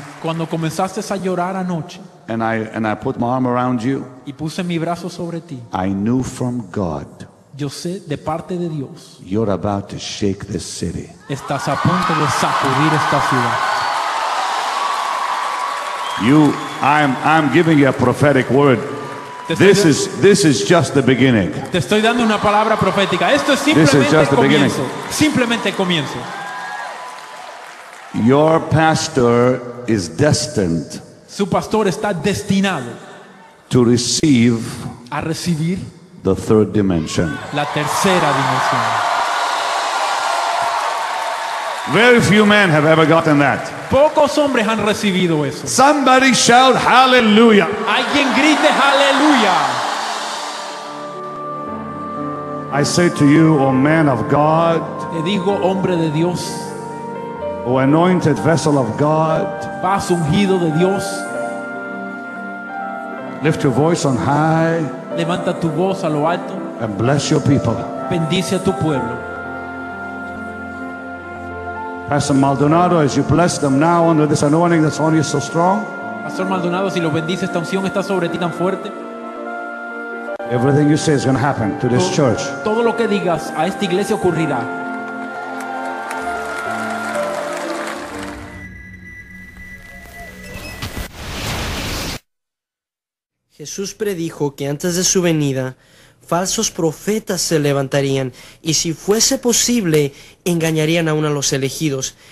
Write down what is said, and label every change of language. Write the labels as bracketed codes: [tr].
[es] cuando comenzaste a llorar anoche, [en] and I put my arm around you, [es] y puse mi brazo sobre ti, [en] I knew from God, [es] yo sé de parte de Dios, [en] you're about to shake this city. [es] Estás a punto de sacudir esta ciudad. [en] I'm giving you a prophetic word. This is just the beginning. [es] Te estoy dando una palabra profética. Esto es simplemente el comienzo. Simplemente el comienzo. [en] Your pastor is destined. [es] Su pastor está destinado [en] to receive [es] a recibir [en] the third dimension. [es] La tercera dimensión. [en] Very few men have ever gotten that. [es] Pocos hombres han recibido eso. [en] Somebody shout hallelujah. [es] Alguien grite aleluya. [en] I say to you, O man of God, [es] te digo, hombre de Dios, [en] O anointed vessel of God, [es] vaso ungido de Dios, [en] lift your voice on high, [es] levanta tu voz a lo alto, [en] and bless your people. [es] Bendice a tu pueblo. [en] Pastor Maldonado, as you bless them now under this anointing that's on you so strong, [es] Pastor Maldonado, si los bendice, esta unción está sobre ti tan fuerte. [en] Everything you say is going to happen to this church. [es] Todo lo que digas a esta iglesia ocurrirá. Jesús predijo que antes de su venida, falsos profetas se levantarían y si fuese posible, engañarían aún a los elegidos.